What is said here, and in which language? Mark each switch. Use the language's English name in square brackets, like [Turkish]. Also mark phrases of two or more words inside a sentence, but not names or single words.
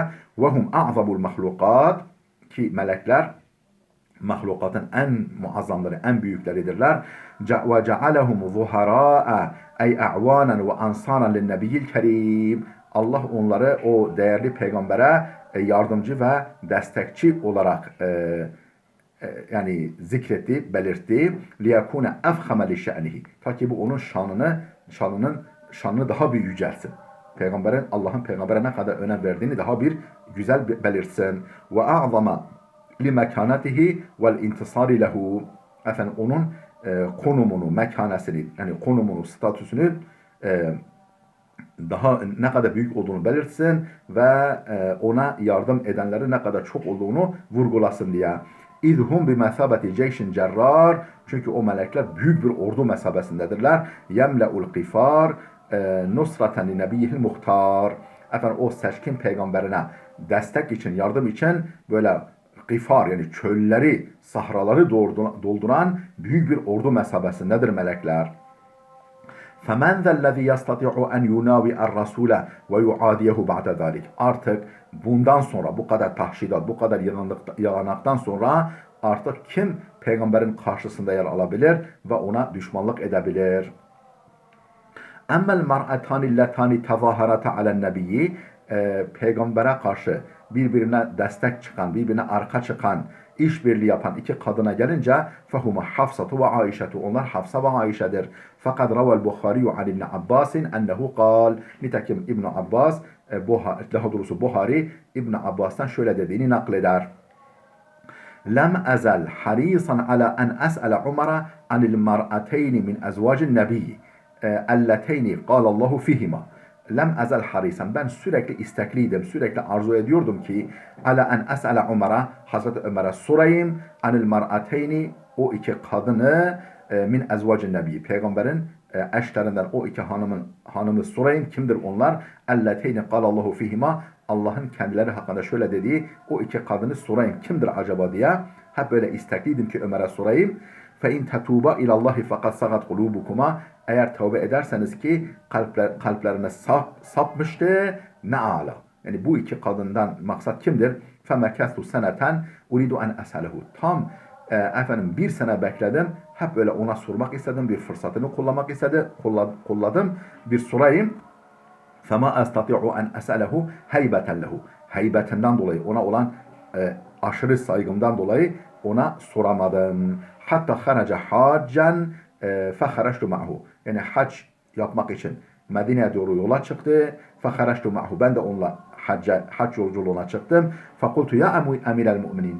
[Arabic] وهم أعظم المخلوقات, [Turkish] ki melekler mahlukatın en muazzamları, en büyükleridirler. [Arabic] وجعلهم ظهراء أي أعوانا وأنصارا للنبي الكريم. [Turkish] Allah onları o değerli peygambere yardımcı ve destekçi olarak yani zikretti, belirtti. [Arabic] لِيَكُونَ اَفْخَمَ لِشَأْنِهِ, [Turkish] ta ki bu onun şanını daha bir yücelsin. Allah'ın peygambere ne kadar önem verdiğini daha bir güzel belirtsin. [Arabic] وَاَعْظَمَ لِمَكَانَتِهِ وَالْاِنْتِصَارِ لَهُ, [Turkish] efendim onun konumunu, mekanesini, yani konumunu, statüsünü daha ne kadar büyük olduğunu belirtsin ve ona yardım edenleri ne kadar çok olduğunu vurgulasın diye. [Arabic] إذ هم بمثابة جيش جرار, [Turkish] çünkü o melekler büyük bir ordu mesabesindedirler. [Arabic] يملأ القفار نصرة لنبيه المختار, [Turkish] efendim o seçkin peygamberine destek için, yardım için böyle qifar, yani çölleri, sahraları dolduran büyük bir ordu mesabesindedir melekler. [Arabic] فَمَنْ ذَا الَّذ۪ي يَسْتَطِعُ اَنْ يُنَاوِئَ الرَّسُولَ وَيُعَادِيَهُ بَعْدَ ذَٰلِكَ, [Turkish] artık bundan sonra, bu kadar tahşidat, bu kadar yalanaktan sonra artık kim peygamberin karşısında yer alabilir ve ona düşmanlık edebilir? [Arabic] اَمَّا الْمَرْأَتَانِ اللَّتَانِ تَظَاهَرَةَ عَلَى النَّبِيِّ, [Turkish] peygambere karşı birbirine destek çıkan, birbirine arka çıkan, işbirliği yapan iki kadına gelince [Arabic] فَهُمَ حَفْصَةُ وَعَائِشَةُ, [Turkish] onlar Hafsa ve Ayşe'dir. [Arabic] فَقَدْ رَوَى الْبُخَارِيُّ عَنْ اِبْنِ عَبَّاسٍ اَنَّهُ قَالْ, [Turkish] nitekim İbn Abbas, daha doğrusu Buhari, İbn Abbas'tan şöyle dediğini nakleder. [Arabic] لَمْ أَزَلْ حَرِيصًا عَلَى أَنْ أَسْأَلَ عُمَرَ عَنِ الْمَرْأَتَيْنِ مِنْ أَزْوَاجِ النَّبِيِّ اَلَّتَيْنِ قَالَ اللّٰهُ فِيهِمَا. لم أزل حريصا, [Turkish] ben sürekli istekliydim, sürekli arzu ediyordum ki [Arabic] على أن أسأل [Turkish] Umar'a, Hazreti Ömer'e sorayım, [Arabic] عن المرأتين, [Turkish] o iki kadını, [Arabic] من أزواج النبي, [Turkish] peygamberin eşlerinden o iki hanımı sorayım, kimdir onlar? [Arabic] اللتين قال الله فيهما, [Turkish] Allah'ın kendileri hakkında şöyle dediği o iki kadını sorayım, kimdir acaba diye hep böyle istekliydim ki Ömer'e sorayım. [Arabic] فَاِنْ تَتُوبَ اِلَى اللّٰهِ فَقَدْ سَغَتْ قُلُوبُكُمَا, [Turkish] eğer tövbe ederseniz ki kalplerine sapmıştı, ne ala. Yani bu iki kadından maksat kimdir? [Arabic] فَمَكَثُ سَنَةً اُرِدُ أَنْ أَسَلَهُ, [Turkish] tam efendim bir sene bekledim, hep böyle ona sormak istedim, bir fırsatını kulladım, bir sorayım. [Arabic] فَمَا أَسْتَطِعُ أَنْ أَسَلَهُ هَيْبَةً لَهُ, [Turkish] heybetinden dolayı, ona olan aşırı saygımdan dolayı ona soramadım. [Arabic] حتى خرج حاجا فخرجت معه, [Turkish] yani hac yapmak için Medine'ye doğru yola çıktı. [Arabic] فخرجت معه. [Turkish] Ben de onunla hac yolculuğuna çıktım. [Arabic] فقلت يا أمير المؤمنين.